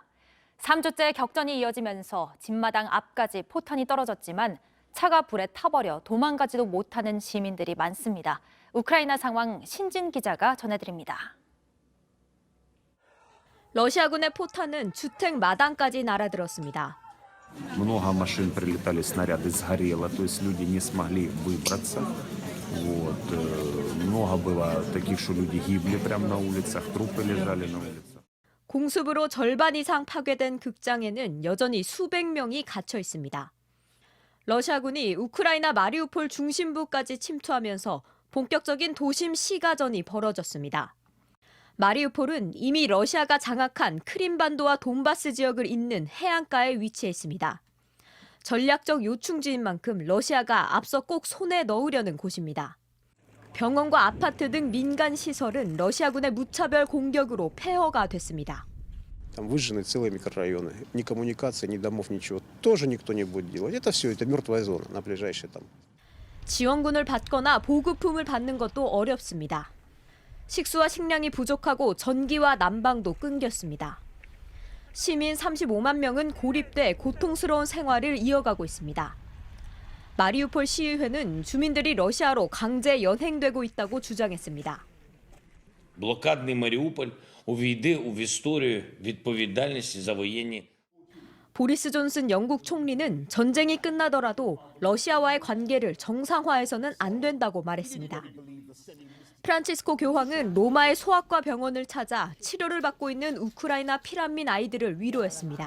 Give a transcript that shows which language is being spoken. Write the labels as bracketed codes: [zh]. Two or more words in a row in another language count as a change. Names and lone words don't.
[ko] 3주째 격전이 이어지면서 집마당 앞까지 포탄이 떨어졌지만 차가 불에 타버려 도망가지도 못하는 시민들이 많습니다. 우크라이나 상황 신진 기자가 전해드립니다. 러시아군의 포탄은 주택 마당까지 날아들었습니다. [ru] Много машин прилетали, снаряды сгорело, то есть люди не смогли выбраться. Вот. Много было таких, что люди гибли прямо на улицах, трупы лежали на улицах. [ko] 공습으로 절반 이상 파괴된 극장에는 여전히 수백 명이 갇혀 있습니다. 러시아군이 우크라이나 마리우폴 중심부까지 침투하면서 본격적인 도심 시가전이 벌어졌습니다. 마리우폴은 이미 러시아가 장악한 크림반도와 돈바스 지역을 잇는 해안가에 위치해 있습니다. 전략적 요충지인 만큼 러시아가 앞서 꼭 손에 넣으려는 곳입니다. 병원과 아파트 등 민간 시설은 러시아군의 무차별 공격으로 폐허가 됐습니다. [ru] Там выжжены целые микрорайоны. Ни коммуникации, ни домов, ничего. Тоже никто не будет делать. Это все, это мертвая зона на ближайшие там. [ko] 지원군을 받거나 보급품을 받는 것도 어렵습니다. 식수와 식량이 부족하고 전기와 난방도 끊겼습니다. 시민 35만 명은 고립돼 고통스러운 생활을 이어가고 있습니다. 마리우폴 시의회는 주민들이 러시아로 강제 연행되고 있다고 주장했습니다. [uk] Блокадний Маріуполь увійде в історію відповідальності за воєнні. [ko] 보리스 존슨 영국 총리는 전쟁이 끝나더라도 러시아와의 관계를 정상화해서는 안 된다고 말했습니다. 프란치스코 교황은 로마의 소아과 병원을 찾아 치료를 받고 있는 우크라이나 피난민 아이들을 위로했습니다.